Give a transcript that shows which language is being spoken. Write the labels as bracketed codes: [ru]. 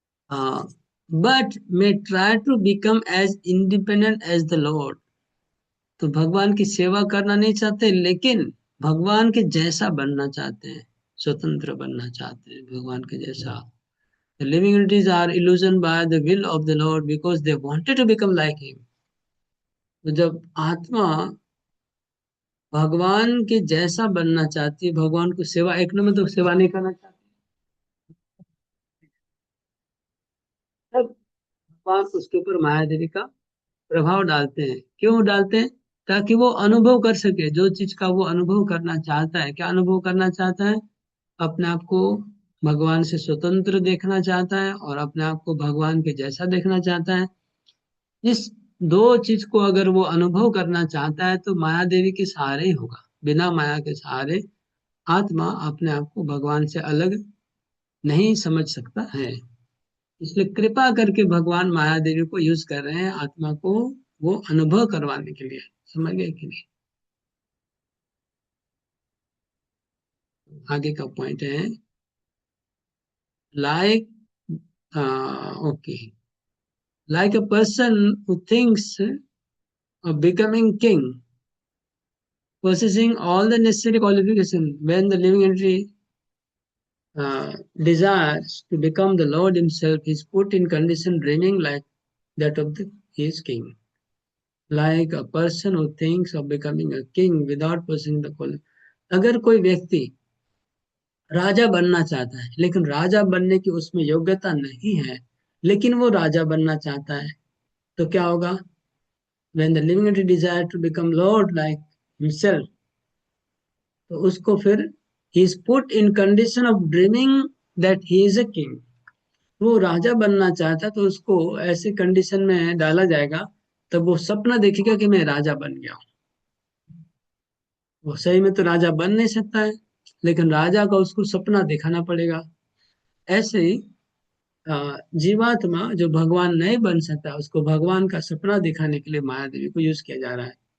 [en] हाँ, but may try to become as independent as the Lord. [hi] तो भगवान की सेवा करना नहीं चाहते, लेकिन भगवान के जैसा बनना चाहते हैं, स्वतंत्र बनना चाहते हैं भगवान के जैसा। [en] The living entities are illusioned by the will of the Lord because they wanted to become like him। [hi] तो जब आत्मा भगवान के जैसा बनना चाहती है, भगवान को सेवा, एक नंबर तो सेवा नहीं करना चाहती, तब भगवान उसके ऊपर माया देवी का प्रभाव डालते हैं। क्यों डालते हैं? ताकि वो अनुभव कर सके जो चीज का वो अनुभव करना चाहता है। क्या अनुभव करना चाहता है? अपने आप को भगवान से स्वतंत्र देखना चाहता है और अपने आप को भगवान के जैसा देखना चाहता है। इस दो चीज को अगर वो अनुभव करना चाहता है तो माया देवी के सहारे ही होगा। बिना माया के सहारे आत्मा अपने आप को भगवान से अलग नहीं समझ सकता है। इसलिए कृपा करके भगवान माया देवी को यूज कर रहे हैं आत्मा को वो अनुभव करवाने के लिए। समझ गए कि नहीं? आगे का पॉइंट है [en] Like okay like a person who thinks of becoming king, possessing all the necessary qualification, when the living entity desires to become the Lord himself, he is put in condition dreaming like that of his king. Like a person who thinks of becoming a king without possessing the qualification. [hi] अगर कोई व्यक्ति राजा बनना चाहता है लेकिन राजा बनने की उसमें योग्यता नहीं है, लेकिन वो राजा बनना चाहता है, तो क्या होगा? [en] When the living entity desire to become Lord like himself, [hi] तो उसको फिर [en] he is put in condition of dreaming that he is a king. [hi] वो राजा बनना चाहता तो उसको ऐसे कंडीशन में डाला जाएगा, तब वो सपना देखेगा कि मैं राजा बन गया हूँ। वो सही में तो राजा बन नहीं सकता है, लेकिन राजा का उसको सपना दिखाना पड़ेगा। ऐसे ही जीवात्मा जो भगवान नहीं बन सकता उसको भगवान का सपना दिखाने के लिए माया देवी को यूज किया जा रहा है।